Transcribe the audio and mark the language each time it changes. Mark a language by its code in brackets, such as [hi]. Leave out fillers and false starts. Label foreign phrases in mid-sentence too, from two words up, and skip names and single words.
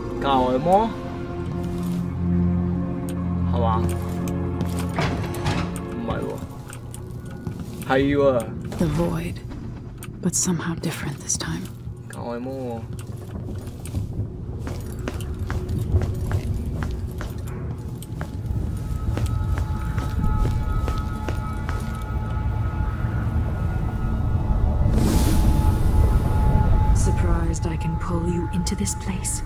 [yue] 外魔係嘛？唔係喎，係喎。 [en] The void, but somehow different this time. [yue] 教外魔喎。 [en] Surprised I can pull you into this place?